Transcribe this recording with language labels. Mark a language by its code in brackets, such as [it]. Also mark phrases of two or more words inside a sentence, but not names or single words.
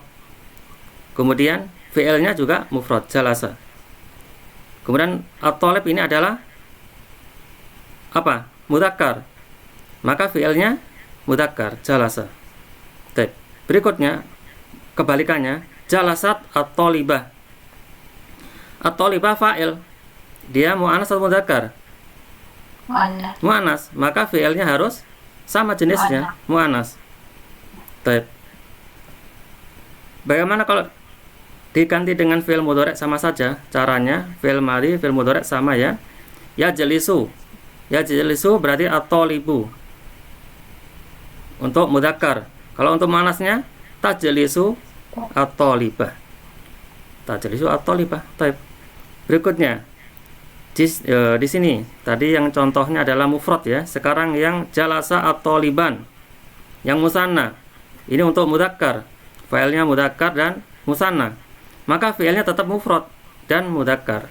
[id] Kemudian fi'ilnya juga mufrad, jalasa. Kemudian at-talib ini adalah apa? Mudzakkar. Maka fi'ilnya mudzakkar, jalasa. Baik. Berikutnya kebalikannya, [ar] جلست الطالبة. الطالبة فاعل. [id] Dia mu'annas atau mudzakkar? Mu'annas. Mu'annas. Maka fi'ilnya harus sama jenisnya, mu'annas. Baik. Bagaimana kalau diganti dengan [ar] فعل مضارع' [id] sama saja? Caranya [ar] فعل ماضي، فعل مضارع' [id] sama ya. [ar] يجلس. يجلس [id] berarti at-talibu. Untuk mudzakkar. Kalau untuk mu'annasnya [ar] تجلس الطالبة. تجلس الطالبة. [id] Baik. Berikutnya di sini tadi yang contohnya adalah mufrad ya. Sekarang yang [ar] جلس الطالبان. [id] Yang musanna. Ini untuk mudzakkar. Fa'ilnya mudzakkar dan musanna. Maka fi'ilnya tetap mufrad dan mudzakkar.